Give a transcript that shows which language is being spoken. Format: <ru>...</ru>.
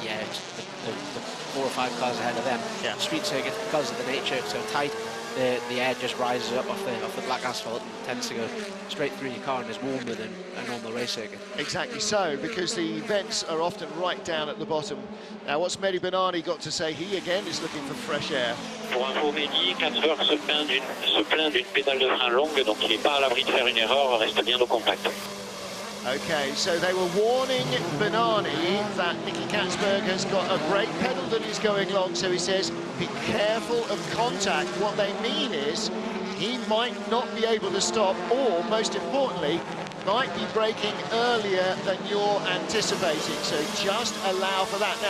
<en>Yeah, it's the 4 or 5 cars ahead of them. Yeah. Street circuits, because of the nature it's so tight, the air just rises up off the black asphalt and tends to go straight through your car and is warmer than a normal race circuit. Exactly so, because the vents are often right down at the bottom. Now, what's Mehdi Benani got to say? He again is looking for fresh air.</en> <fr>Pour info, Mehdi, Katzberg se plaint d'une pédale de frein longue, donc il n'est pas à l'abri de faire une erreur, reste bien au contact.</fr> <en>Okay, so they were warning Benani that Nicky Katzberg has got a brake pedal that is going long, so he says, be careful of contact. What they mean is he might not be able to stop, or, most importantly, might be braking earlier than you're anticipating, so just allow for that.</en>